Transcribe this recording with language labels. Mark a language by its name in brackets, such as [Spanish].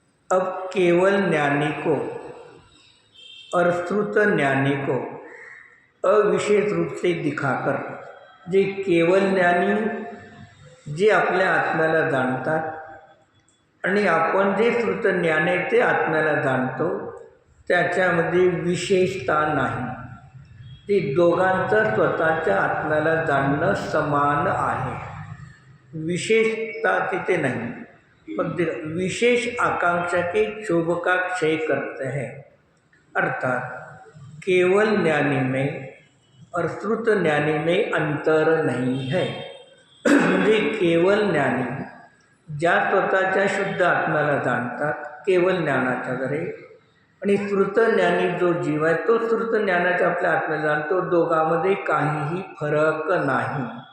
[Hindi] अब केवल ज्ञानी को और श्रुत ज्ञानी को अविशेष रूप से दिखाकर, [Marathi] जे केवल ज्ञानी जे आपल्या आत्म्याला जाणतात आणि आपण जे श्रुत ज्ञान आहे ते आत्म्याला जाणतो, त्याच्यामध्ये विशेषता नाही. ती दोघांचं स्वतःच्या आत्म्याला जाणणं समान आहे, विशेषता तिथे [Hindi] नहीं. मग विशेष आकांक्षा के क्षोभ का क्षय करते हैं. अर्थात केवल ज्ञानी में और श्रुत ज्ञानी में अंतर नहीं है. [Marathi] म्हणजे केवल ज्ञानी ज्या स्वतःच्या शुद्ध आत्म्याला जाणतात केवल ज्ञानाच्या द्वारे, आणि श्रुत ज्ञानी जो जीव आहे तो श्रुत ज्ञानाच्या आपल्या आत्म्याला जाणतो, दोघांमध्ये काहीही फरक नाही.